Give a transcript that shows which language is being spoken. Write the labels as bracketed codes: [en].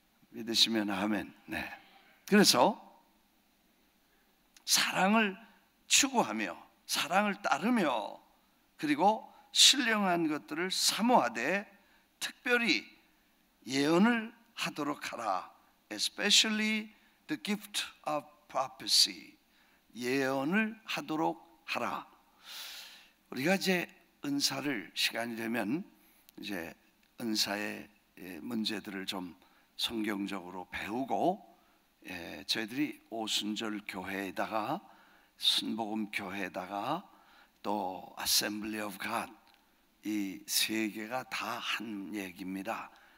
[ko] 믿으시면 아멘. 네. 그래서 사랑을 추구하며 사랑을 따르며 그리고 신령한 것들을 사모하되 특별히 예언을 하도록 하라. [en] Especially the gift of prophecy. [ko] 예언을 하도록 하라. 우리가 이제 은사를 시간이 되면 이제 은사의 문제들을 좀 성경적으로 배우고 저희들이 오순절 교회에다가 순복음 교회에다가 또 Assembly of God 이 세 개가 다 한 얘기입니다.